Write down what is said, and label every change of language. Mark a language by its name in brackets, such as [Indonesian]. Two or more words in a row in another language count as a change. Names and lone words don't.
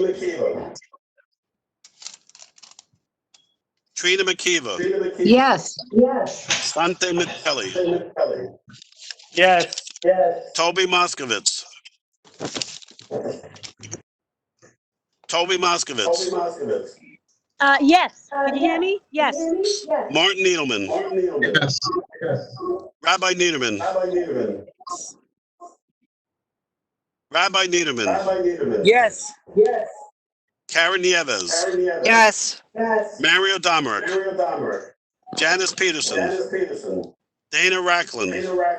[English] Yes. Sante Mitelli, Yes. Toby Moskowitz, Yes. Can you hear me? Yes. Martin Needleman, Yes. Rabbi Niederman, Yes. Karen Nieves, Yes. Mario Domerick, Janice Peterson, Dana Racklin,